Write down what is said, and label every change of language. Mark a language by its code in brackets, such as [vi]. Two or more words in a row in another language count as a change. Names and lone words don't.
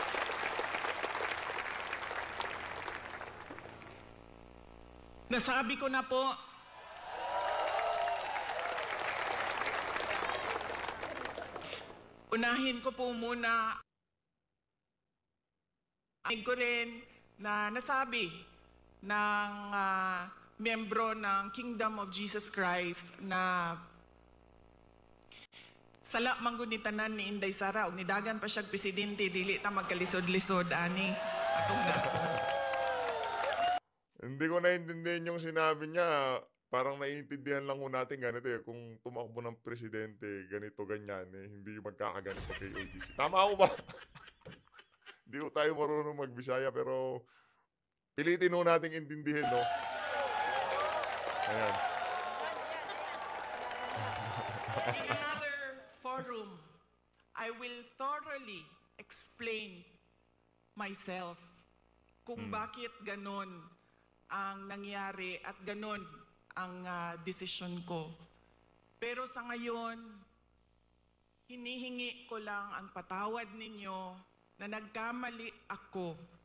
[tl] Nasabi ko na po, unahin ko po muna ko rin na nasabi ng miyembro ng [ceb] Kingdom of Jesus Christ na Sala manggunitanan ni Inday Sara ug nidagan pa siyang presidente dili ta magkalisod-lisod ani atong nasod. [tl] Hindi ko naintindihan yung sinabi niya. Parang naiintindihan lang ho natin ganito eh. Kung tumakbo ng presidente, ganito, ganyan eh. Hindi magkakaganito kay OGC. Tama ho ba? Hindi ho tayo marunong magbisaya pero pilitin ho nating intindihin, no? Ayan. [en] In another forum, I will thoroughly explain myself [tl] kung bakit ganon ang nangyari at ganon ang desisyon ko. Pero sa ngayon, hinihingi ko lang ang patawad ninyo na nagkamali ako.